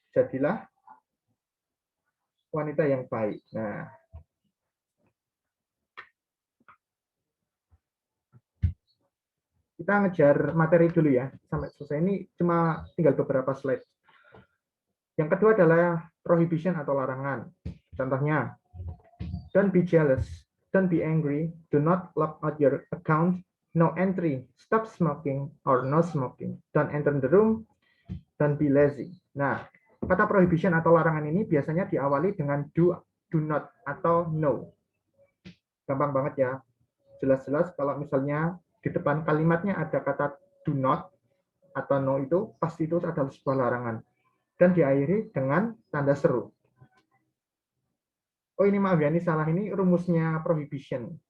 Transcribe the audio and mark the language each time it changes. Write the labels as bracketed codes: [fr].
[id] Jadilah wanita yang baik. Nah, kita ngejar materi dulu ya sampai selesai. Ini cuma tinggal beberapa slide. Yang kedua adalah prohibition atau larangan. [en] Contohnya, don't be jealous, don't be angry, do not log out your account, no entry, stop smoking or no smoking, don't enter the room, don't be lazy. [id] Nah, kata prohibition atau larangan ini biasanya diawali dengan do not atau no. Gampang banget ya. Jelas-jelas kalau misalnya di depan kalimatnya ada kata do not atau no itu pasti itu adalah sebuah larangan dan diakhiri dengan tanda seru. Oh ini maaf ya, ini salah, ini rumusnya prohibition.